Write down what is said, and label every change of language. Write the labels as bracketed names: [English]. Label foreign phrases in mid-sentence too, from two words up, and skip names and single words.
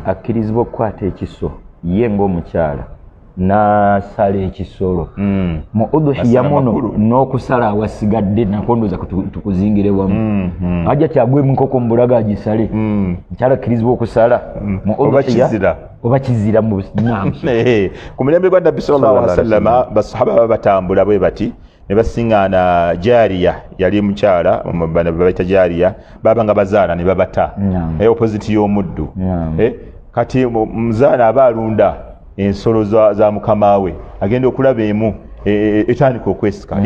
[Ganda] akkirizibwa okukwata ekiso, ye ng'omukyala, n'asala ekisolo. Mm. Mu udhiya Masala muno makulu. n'okusala awasigadde, nakwo ndowooza kutu-, tukuzingire wamu. Mm, mm. Ajja ti agwemu enkoko mu bulago agisale. Mm. Omukyala akkirizibwa okusala Mm. mu Oba udhiya. kizira. Oba kizira mu bus-, naam. Eh, ku mulembe gwa Nabbi [Arabic] صلى الله عليه صلى الله عليه وسلم, [Ganda] wasallam. basahaba baba batambula bwe bati, ne basiŋŋaana Jaariya, yali mukyala, mu-, bano be bayita Jaariya, baba nga bazaala ne babata. Naam. Eh, opposite y'omuddu. Naam. Eh, kati mu-, muzaana aba alunda ensolo za, za mukama we, agenda okulaba emu, eh, eh, etandika okwesika, Mm.